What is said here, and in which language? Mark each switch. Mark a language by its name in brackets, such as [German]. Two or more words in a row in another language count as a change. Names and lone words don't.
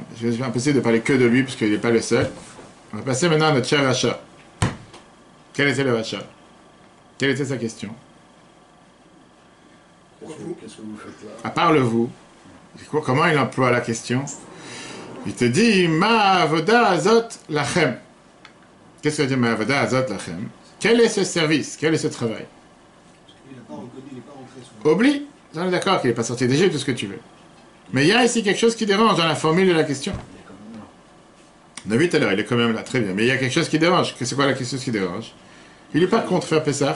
[French] C'est impossible de parler que de lui, parce qu'il n'est pas le seul. On va passer maintenant à notre cher Racha. Quel était le Racha? Quelle était sa question? Qu'est-ce que vous faites là? À part le vous, comment il emploie la question? Il te dit, [Hebrew] מה העבודה הזאת לכם. [French] Qu'est-ce que ça veut dire, [Hebrew] מה העבודה הזאת לכם? [French] Quel est ce service? Quel est ce travail? Il n'est pas reconnu, il n'est pas rentré sur... Oublie. On est d'accord qu'il n'est pas sorti d'Égypte, tout ce que tu veux. Mais il y a ici quelque chose qui dérange dans la formule de la question. On a vu tout à l'heure, il est quand même là, très bien. Mais il y a quelque chose qui dérange. C'est quoi la question qui dérange? Il n'est pas contre faire Pessah.